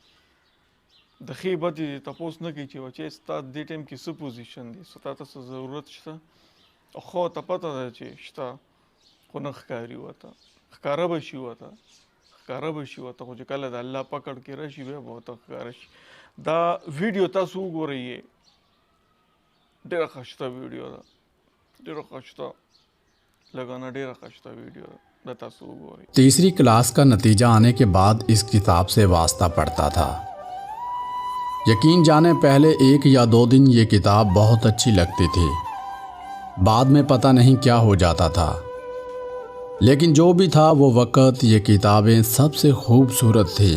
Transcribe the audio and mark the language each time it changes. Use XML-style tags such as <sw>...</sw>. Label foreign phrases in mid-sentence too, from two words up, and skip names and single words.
<ps>د ښې بدې دې تپوس نه کوي چې بچی ستا دې ټایم کې څه پوزیشن دی، ستا ته څه ضرورت شته، خو ته پته ده چې شته، خو نه ښکاري ورته، ښکاره به شي ورته، خو چې کله د الله پکړ کې راشي بیا به ورته ښکاره شي. دا ویډیو تاسو وګورئ، ډېره ښایسته ویډیو ده، ډېره ښایسته لږه نه ډېره ښایسته ویډیو ده، دا تاسو وګورئ.</ps> <ur>تیسری کلاس کا نتیجہ آنے کے بعد اس کتاب سے واسطہ پڑھتا تھا. یقین جانے پہلے 1 یا 2 دن یہ کتاب بہت اچھی لگتی تھی، بعد میں پتہ نہیں کیا ہو جاتا تھا، لیکن جو بھی تھا وہ وقت یہ کتابیں سب سے خوبصورت تھیں.</ur>